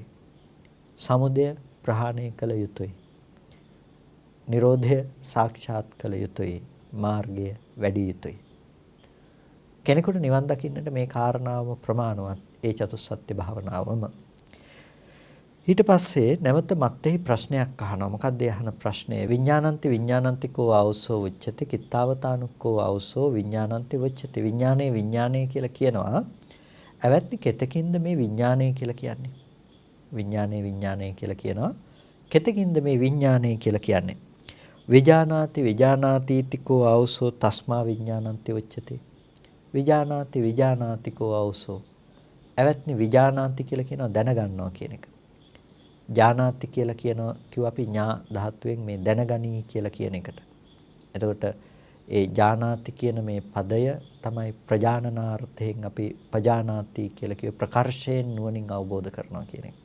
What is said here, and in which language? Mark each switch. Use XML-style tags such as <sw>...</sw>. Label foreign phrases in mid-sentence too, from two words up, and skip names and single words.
<si>සමුදය ප්‍රහාණය කළ යුතුයි. නිරෝධය සාක්ෂාත් කළ යුතුයි. මාර්ගය වැඩි යුතුයි. කෙනෙකුට නිවන් දකින්නට මේ කාරණාවම ප්‍රමාණවත්. ඒ චතුස්සත්‍ය භාවනාවම. ඊට පස්සේ නැවත මත්තේහි ප්‍රශ්නයක් අහනවා. මොකක්ද ඒ අහන ප්‍රශ්නය?</si> <pi>විඥානන්ති විඥානන්තිකෝ ආවසෝ උච්චති කිත්තාවතානුක්කෝ ආවසෝ විඥානන්ති උච්චති.</pi> <si>විඥානය කියලා කියනවා. ඇවැත්නි කෙතකින්ද මේ විඥානය කියලා කියන්නේ? විඥානය කියලා කියනවා. කෙතකින්ද මේ විඥානය කියලා කියන්නේ?</si> <pi>විජානාතිකෝ ආවසෝ තස්මා විඥානන්ති උච්චති. විජානාතිකෝ ආවසෝ.</pi> <si>ඇවැත්නි විජානාති කියලා කියනවා දැනගන්නවා කියන එක. ජානාති කියලා කියනවා කිව්ව අපි ඥා ධාතුවෙන් මේ දැනගනී කියලා කියන එකට. එතකොට ඒ ජානාති කියන මේ පදය තමයි ප්‍රජානනාර්ථයෙන් අපි පජානාති කියලා කිව්ව ප්‍රකර්ෂයෙන් නුවණින් අවබෝධ කරනවා කියන එක.</si>